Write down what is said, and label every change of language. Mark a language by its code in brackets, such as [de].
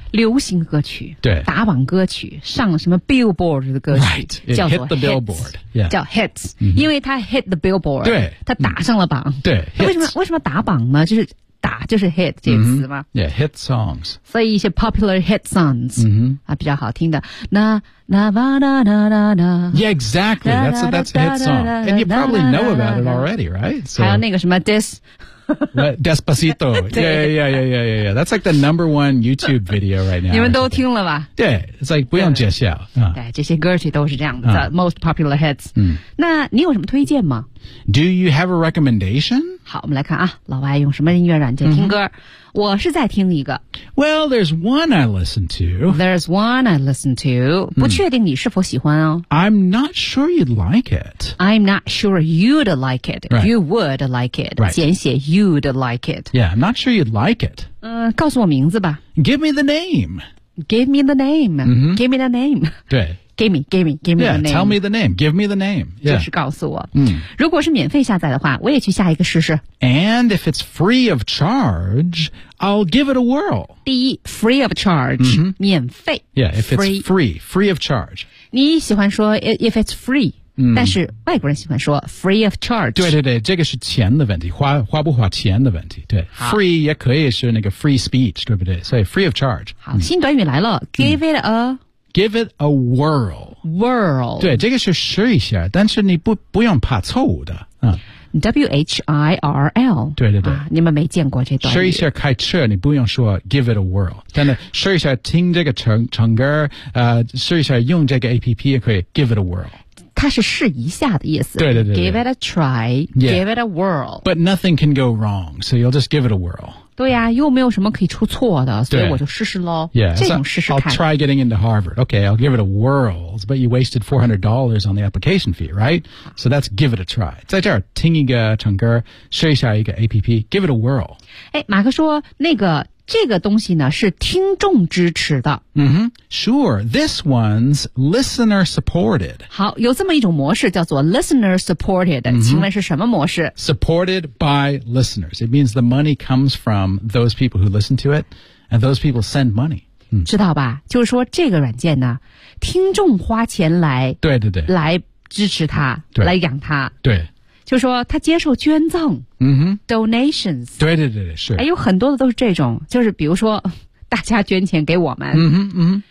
[zh] 流行歌曲。对。打榜歌曲上什么 billboard 的歌曲。 [en] Right. Hit the billboard. Yeah. 叫 hits. [zh] 因为它 [en] hit the billboard. [zh] 对。它打上了榜。对。为什么打榜呢就是打就是 hit 这个词吗 [en] Yeah, hit songs. [zh] 所以一些 [en] popular hit songs, [zh] 比较好听的。 [en] Yeah, exactly. That's a hit song. And you probably know about it already, right? 还有那个什么 this. Despacito. Yeah. That's like the number one YouTube video right now. [zh] 你们都听了吧？对 ， [en] It's like [zh] 不用介绍。对，这些歌曲都是这样的 ， [en] most popular hits。 [zh] 那你有什么推荐吗 [en] ？Do you have a recommendation？ [zh] 好，我们来看啊，老外用什么音乐软件听歌？我是在听一个。 [en] Well, there's one I listen to. There's one I listen to. [zh] 不确定你是否喜欢哦。 [en] I'm not sure you'd like it. I'm not sure you'd like it. Right. You would like it. Right. 简写 you'd like it. Yeah, I'm not sure you'd like it. [zh] 告诉我名字吧。 [en] Give me the name. Give me the name.、 Mm-hmm. Give me the name. [zh] 对。 [en] Give me the name. Yeah, tell me the name. Give me the name. Yeah. [zh] 就是告诉我。如果是免费下载的话，我也去下一个试试。 [en] And if it's free of charge, I'll give it a whirl. 第一 ,free of charge,、 mm-hmm. [zh] 免费。 [en] Yeah, if it's free of charge. [zh] 你喜欢说 [en] if it's free,、 mm-hmm. [zh] 但是外国人喜欢说 [en] free of charge. [zh] 对对对，这个是钱的问题，花不花钱的问题。对 ,free 也可以是那个 [en] free speech, [zh] 对不对？所以 free of charge. 好、新短语来了 , [en] give it a... Give it a whirl. Whirl. [zh] 对，这个是试一下，但是你不用怕错误的。 [en] Whirl. [zh] 对对对、你们没见过这段语。试一下开车，你不用说 [en] give it a whirl. [zh] 但是试一下听这个唱歌，试一下用这个 APP 也可以 give it a whirl. 它是试一下的意思。对对 对。 [en] Give it a try,、 yeah. give it a whirl. But nothing can go wrong, so you'll just give it a whirl. [zh] 对呀、又没有什么可以出错的所以我就试试咯。 [en] Yeah, [zh] 这种试试看。 [en] I'll try getting into Harvard. Okay, I'll give it a whirl, but you wasted $400 on the application fee, right? So that's give it a try. [zh] 在这儿听一个唱歌试一下一个 [en] APP, give it a whirl. [zh] 马克说那个这个东西呢是听众支持的。 [en] Mm-hmm. Sure, this one's listener supported. [zh] 好有这么一种模式叫做 [en] listener supported,、 mm-hmm. [zh] 请问是什么模式 [en] ?Supported by listeners. It means the money comes from those people who listen to it, and those people send money.、 [zh] 知道吧就是说这个软件呢听众花钱来对对对来支持它对来养它。对。就说他接受捐赠、donations 对对对是、有很多的都是这种就是比如说大家捐钱给我们、